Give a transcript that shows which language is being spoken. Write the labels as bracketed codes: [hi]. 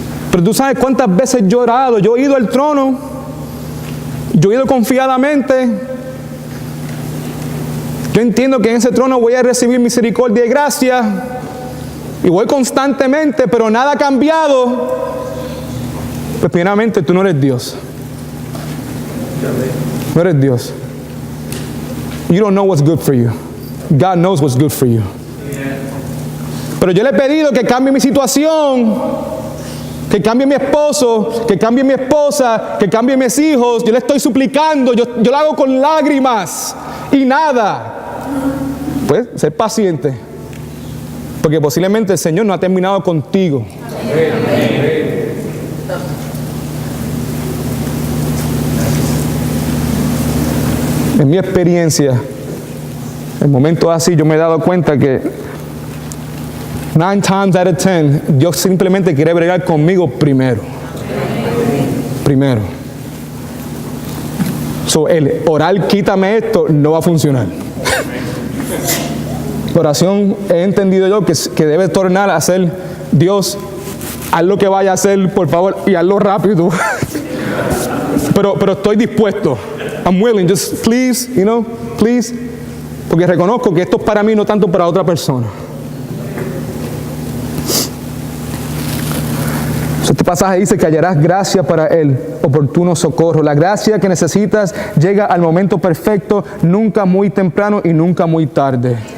[es] Pero tú sabes cuántas veces yo he orado, yo he ido al trono, yo he ido confiadamente. Yo entiendo que en ese trono voy a recibir misericordia y gracia, y voy constantemente, pero nada ha cambiado. Pues primeramente tú no eres Dios. No eres Dios. [en] You don't know what's good for you. God knows what's good for you. [es] Pero yo le he pedido que cambie mi situación, que cambie mi esposo, que cambie mi esposa, que cambie mis hijos. Yo le estoy suplicando, yo lo hago con lágrimas y nada. Pues ser paciente, porque posiblemente el Señor no ha terminado contigo. En mi experiencia, en momentos así, yo me he dado cuenta que [en] 9 times out of 10, [es] Dios simplemente quiere bregar conmigo primero. Primero. [en] So, [es] el orar, quítame esto, no va a funcionar. La oración, he entendido yo que debe tornar a ser: Dios, haz lo que vaya a hacer, por favor, y hazlo rápido. pero estoy dispuesto. [en] I'm willing, just please, please. [es] Porque reconozco que esto es para mí, no tanto para otra persona. Este pasaje dice que hallarás gracia para el oportuno socorro. La gracia que necesitas llega al momento perfecto, nunca muy temprano y nunca muy tarde.